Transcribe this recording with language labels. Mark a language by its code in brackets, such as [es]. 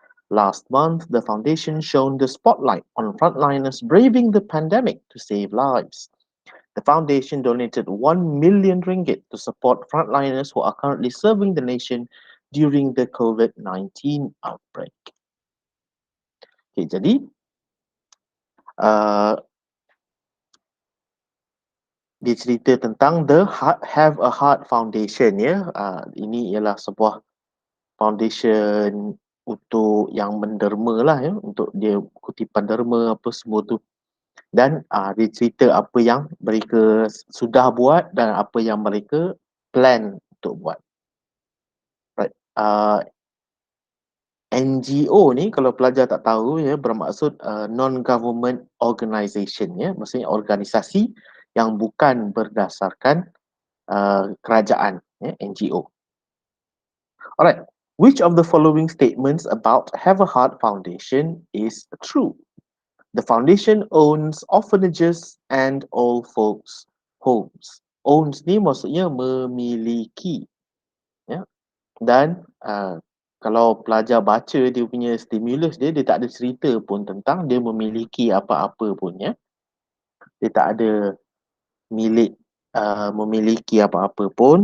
[en] Last month, the foundation shone the spotlight on frontliners braving the pandemic to save lives. The foundation donated 1 million ringgit to support frontliners who are currently serving the nation during the COVID-19 outbreak. [ms] Okay, jadi dia cerita tentang the Have a Heart Foundation ya. Ini ialah sebuah foundation untuk yang menderma lah ya, untuk dia kutipan derma apa semua tu. Dan dia cerita apa yang mereka sudah buat dan apa yang mereka plan untuk buat. Right. NGO ni kalau pelajar tak tahu ya, bermaksud non-government organisation ya, maksudnya organisasi yang bukan berdasarkan kerajaan ya, NGO. [en] Alright, which of the following statements about Have a Heart Foundation is true? The foundation owns orphanages and old folks homes. [ms] Owns ni maksudnya memiliki ya. Dan kalau pelajar baca dia punya stimulus dia, dia tak ada cerita pun tentang dia memiliki apa-apa pun ya. Dia tak ada milik memiliki apa-apa pun.